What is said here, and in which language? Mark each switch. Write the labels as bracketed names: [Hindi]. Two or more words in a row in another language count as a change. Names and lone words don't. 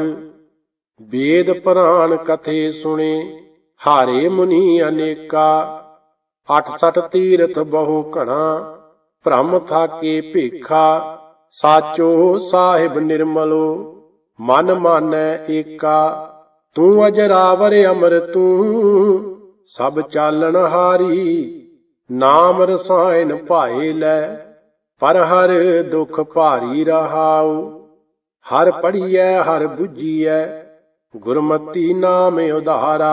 [Punjabi] ਵੇਦ ਪੁਰਾਣ ਕਥੇ ਸੁਣੇ, ਹਾਰੇ ਮੁਨੀ ਅਨੇਕਾ। 68 ਤੀਰਥ ਬਹੁ ਘਣਾ, ਭ੍ਰਮ ਥਾਕੇ ਭੇਖਾ। ਸਾਚੋ ਸਾਹਿਬ ਨਿਰਮਲੋ, ਮਨ ਮਾਨੈ ਏਕਾ। [Hindi] तू अजरावर अमर तू सब चालन हारी। नाम रसायन भाए लै पर हर दुख भारी रहाऊ। हर पढ़िए हर बुझिए गुरमति नाम उधारा।